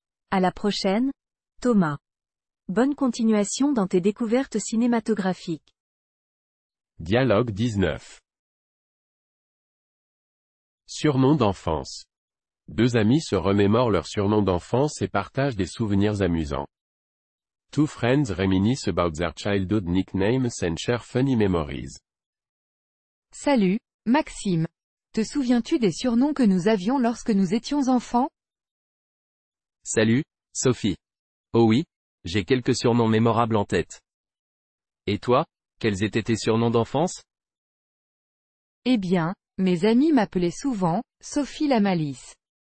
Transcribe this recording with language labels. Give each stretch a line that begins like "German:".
French: À la prochaine, Thomas. Bonne continuation dans tes découvertes cinématographiques. Dialogue 19. Surnom d'enfance. Deux amis se remémorent leurs surnoms d'enfance et partagent des souvenirs amusants.
English: Two friends reminisce about their childhood nicknames and share funny memories.
French: Salut, Maxime. Te souviens-tu des surnoms que nous avions lorsque nous étions enfants? Salut, Sophie. Oh oui, j'ai quelques surnoms mémorables en tête. Et toi, quels étaient tes surnoms d'enfance? Eh bien, mes amis m'appelaient souvent Sophie la malice.